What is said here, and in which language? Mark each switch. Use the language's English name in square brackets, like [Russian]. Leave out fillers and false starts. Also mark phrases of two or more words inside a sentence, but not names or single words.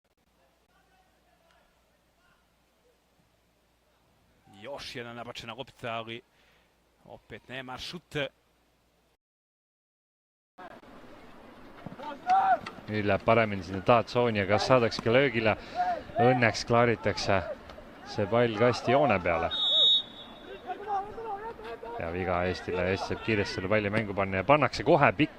[Serbian] Još jedna nabačena lopta, ali opet nema šut. [Estonian] Nüüd läheb paremini sinna taatsooni ja kas saadakski löögile. Õnneks klaaritakse see pall kasti joone peale. Ja viga Eestile, Eesti saab kiiresti selle palli mängu panna ja pannakse kohe pikk.